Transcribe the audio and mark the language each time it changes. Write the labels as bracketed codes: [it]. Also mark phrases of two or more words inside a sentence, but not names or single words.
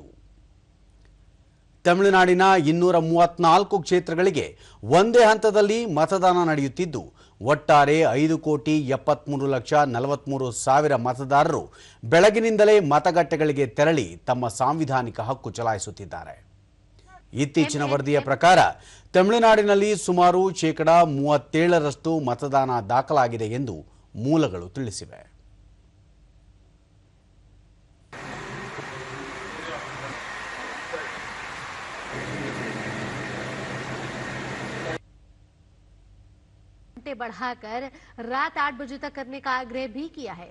[kn] ತಮಿಳುನಾಡಿನ 234 ಕ್ಷೇತ್ರಗಳಿಗೆ ಒಂದೇ ಹಂತದಲ್ಲಿ ಮತದಾನ ನಡೆಯುತ್ತಿದ್ದು, ಒಟ್ಟಾರೆ 5,73,43,000 ಮತದಾರರು ಬೆಳಗಿನಿಂದಲೇ ಮತಗಟ್ಟೆಗಳಿಗೆ ತೆರಳಿ ತಮ್ಮ ಸಾಂವಿಧಾನಿಕ ಹಕ್ಕು ಚಲಾಯಿಸುತ್ತಿದ್ದಾರೆ. ಇತ್ತೀಚಿನ ವರದಿಯ ಪ್ರಕಾರ ತಮಿಳುನಾಡಿನಲ್ಲಿ ಸುಮಾರು 37% ಮತದಾನ ದಾಖಲಾಗಿದೆ ಎಂದು ಮೂಲಗಳು ತಿಳಿಸಿವೆ. [hi] बढ़ाकर रात 8 बजे तक करने का आग्रह भी किया है।